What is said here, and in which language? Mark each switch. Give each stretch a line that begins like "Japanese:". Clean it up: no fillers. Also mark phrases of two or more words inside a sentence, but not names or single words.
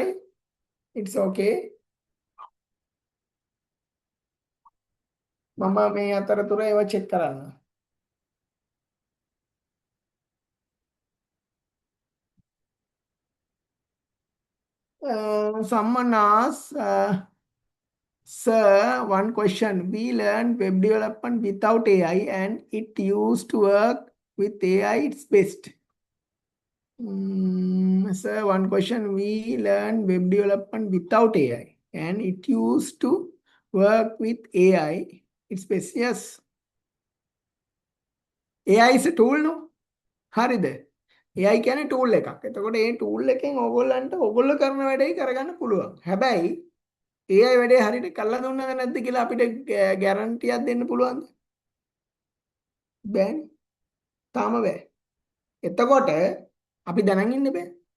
English: It's okay.
Sinhala: මම මේ අතරතුර ඒවා check කරන්න.
English: Someone asks, sir, one question. We learned web development without AI and it used to work with AI, it's best. Sir, one question. We learned web development without AI and it used to work with AI, it's best. Yes. AI is a tool, no?
Sinhala: හරිද? AI කියන්නේ tool එකක්. එතකොට මේ tool එකෙන් ඕගොල්ලන්ට ඕගොල්ලෝ කරන වැඩේ කරගන්න පුළුවන්. හැබැයි AI වැඩේ හරියට කරලා දුන්නද නැද්ද කියලා අපිට ගැරන්ටියක් දෙන්න පුළුවන්ද? බෑනේ. තාම බෑ. එතකොට අපි දැනන් ඉන්න බෑ.